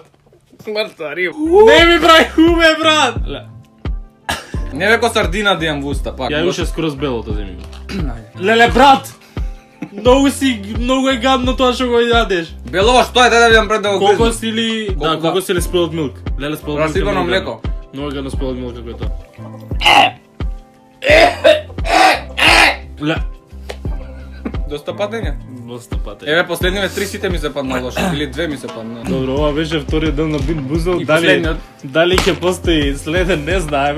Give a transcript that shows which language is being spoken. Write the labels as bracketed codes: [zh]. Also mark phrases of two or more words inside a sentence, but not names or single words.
[mk] Мртва риба. Не ми прај хубе, брат! Не веко сардина да јам во уста, пак. Ја уште скроз белото земи. Леле, брат! Многу е гадно тоа што го јадеш. Бело, што е, да видам пред да го гризам. Кокос или... Да, кокос или [en] spilled milk. [mk] Леле, [en] spilled milk. [mk] Расипано млеко. Многу гадно [en] spilled milk [mk] како е тоа. Ле. Доста падење. Доста патење. Еве последниве 3 сите ми се падна лошо, или 2 ми се падна. Добро, ова беше вториот дел на Бин Бузел. И последниот. Дали ќе постои следен, не знаеме.